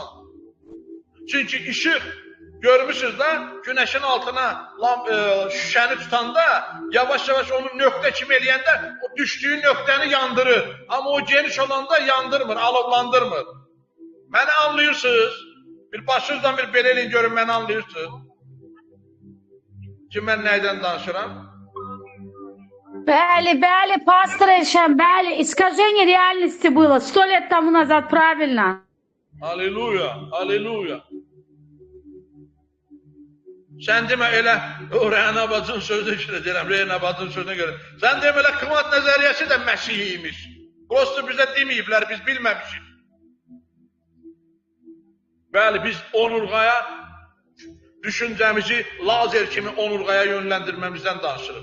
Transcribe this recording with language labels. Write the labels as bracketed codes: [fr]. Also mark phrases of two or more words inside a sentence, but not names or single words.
[az] Çünki işıq, görmüşsünüz da, günəşin altına şüşəni tutanda, yavaş-yavaş onu nöqtə kimi eləyəndə, o düşdüyü nöqtəni yandırır. Amma o geniş olanda yandırmır, alovlandırmır. Məni anlayırsınız? Bir başınızdan bir belə eləyin, görün, məni anlayırsınız? Ki, mən nəydən danışıram? Bəli, Pastor Elşən, bəli, [ru] искажение реальности было 100 лет тому назад, правильно. [az] Aleluya, aleluya. Sən demə elə, o Rəhna bacının sözünə görə deyirəm, Rəhna bacının sözünə görə. Sən demə elə kımat nəzəriyyəsi də Məsihiymiş. Prosto bizə deməyiblər, biz bilməmişik. Bəli, biz onurğaya, düşüncəmizi lazer kimi onurğaya yönləndirməmizdən danışırıq.